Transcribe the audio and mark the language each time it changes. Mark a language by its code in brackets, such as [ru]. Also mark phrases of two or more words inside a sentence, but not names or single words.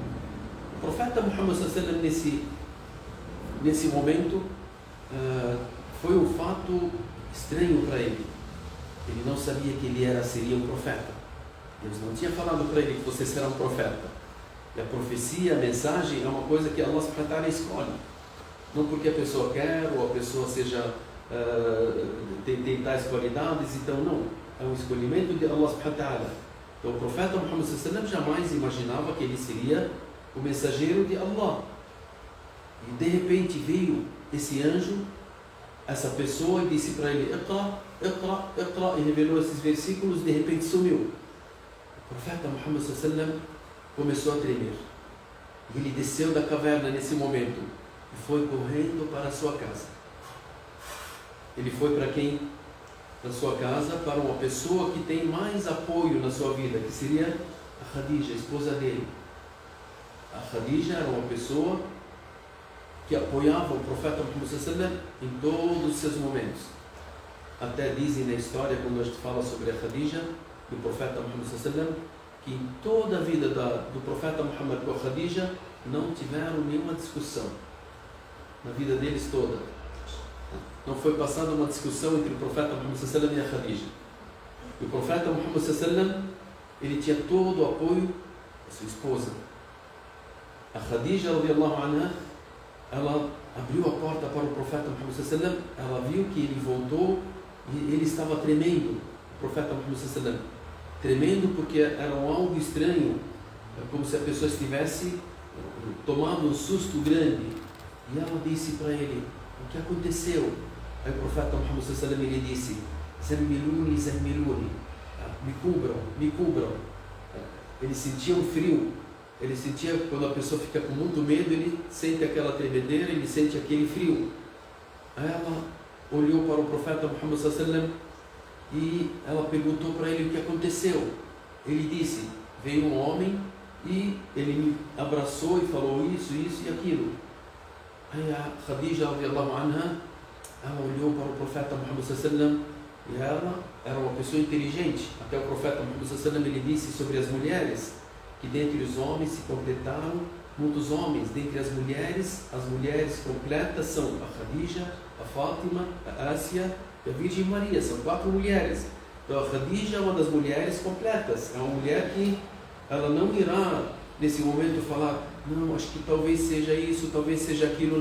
[pt] O profeta Muhammad [ar] صلى الله عليه وسلم [pt] nesse momento foi um fato estranho para ele. Ele não sabia que ele seria um profeta. Deus não tinha falado para ele que você será um profeta. E a profecia, a mensagem é uma coisa que Allah [ar] سبحانه وتعالى [pt] escolhe. Não porque a pessoa quer ou a pessoa tem tais qualidades, então não. É um escolhimento de Allah [ar] سبحانه وتعالى. [pt] Então o profeta Muhammad [ar] صلى الله عليه وسلم [pt] jamais imaginava que ele seria o mensageiro de Allah. E de repente veio esse anjo, essa pessoa, e disse para ele [ar] اقرأ اقرأ اقرأ, [pt] e revelou esses versículos, de repente sumiu. O profeta Muhammad [ar] صلى الله عليه وسلم [pt] começou a tremer. Ele desceu da caverna nesse momento e foi correndo para a sua casa. Ele foi para quem? Para a sua casa, para uma pessoa que tem mais apoio na sua vida, que seria a Khadija, a esposa dele. A Khadija era uma pessoa que apoiava o profeta Muhammad [ar] صلى الله عليه وسلم [pt] em todos os seus momentos. Até dizem na história, quando a gente fala sobre a Khadija, do profeta Muhammad [ar] صلى الله عليه وسلم, [pt] que em toda a vida do profeta Muhammad com a Khadija não tiveram nenhuma discussão. Na vida deles toda. Não foi passada uma discussão entre o profeta Muhammad [ar] صلى الله عليه وسلم [pt] e a Khadija. E o profeta Muhammad [ar] صلى الله عليه وسلم, [pt] ele tinha todo o apoio da sua esposa. A Khadija, [ar] رضي الله عنها, [pt] ela abriu a porta para o profeta Muhammad [ar] صلى الله عليه وسلم, [pt] ela viu que ele voltou e ele estava tremendo, o profeta Muhammad [ar] صلى الله عليه وسلم, [pt] tremendo porque era algo estranho, como se a pessoa estivesse tomando um susto grande. E ela disse para ele, o que aconteceu? Aí o profeta Muhammad [ar] صلى الله عليه وسلم [pt] ele disse, [ar] زملوني زملوني, [pt] me cubram, me cubram. Ele sentia um frio. Ele sentia, quando a pessoa fica com muito medo, ele sente aquela tremedeira, ele sente aquele frio. Aí ela olhou para o profeta Muhammad [ar] صلى الله عليه وسلم [pt] e ela perguntou para ele o que aconteceu. Ele disse, veio um homem e ele me abraçou e falou isso e aquilo. Aí a Khadija, [ar] رضي الله عنها, [pt] ela olhou para o profeta Muhammad [ar] صلى الله عليه وسلم [pt] e ela era uma pessoa inteligente. Até o profeta Muhammad [ar] صلى الله عليه وسلم [pt] ele disse sobre as mulheres que dentre os homens se completaram muitos homens. Dentre as mulheres completas são a Khadija, a Fátima, a Ásia e a Virgem Maria. São 4 mulheres. Então a Khadija é uma das mulheres completas. É uma mulher que ela não irá nesse momento falar, não, acho que talvez seja isso, talvez seja aquilo.